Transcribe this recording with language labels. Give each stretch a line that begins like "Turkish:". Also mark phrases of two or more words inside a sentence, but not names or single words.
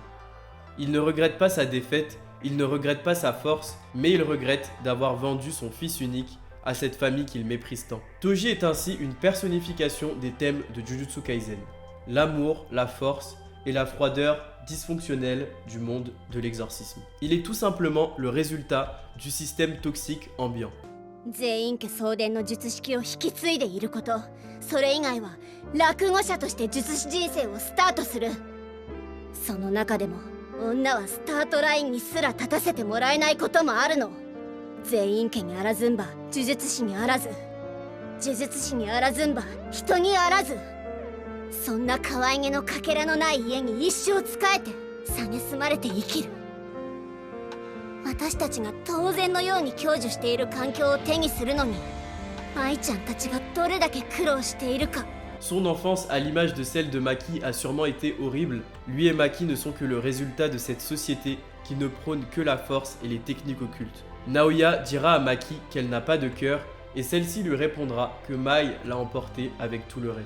French: Il ne regrette pas sa défaite, il ne regrette pas sa force, mais il regrette d'avoir vendu son fils unique à cette famille qu'il méprise tant. Toji est ainsi une personnification des thèmes de Jujutsu Kaisen. L'amour, la force et la froideur dysfonctionnelle du monde de l'exorcisme. Il est tout simplement le résultat du système toxique ambiant.
Japanese: 全員家総伝の術式を引き継いでいること、それ以外は落語者として術師人生をスタートする。その中でも女はスタートラインにすら立たせてもらえないこともあるの。全員家にあらずんば呪術師にあらず、呪術師にあらずんば人にあらず、そんな可愛げのかけらのない家に一生仕えて蔑まれて生きる。私たちが当然のように享受している環境を手にするのに、舞ちゃんたちがどれだけ苦労しているか。
French: Son enfance, à l'image de celle de Maki, a sûrement été horrible. Lui et Maki ne sont que le résultat de cette société qui ne prône que la force et les techniques occultes. Naoya dira à Maki qu'elle n'a pas de cœur et celle-ci lui répondra que Mai l'a emporté avec tout le reste.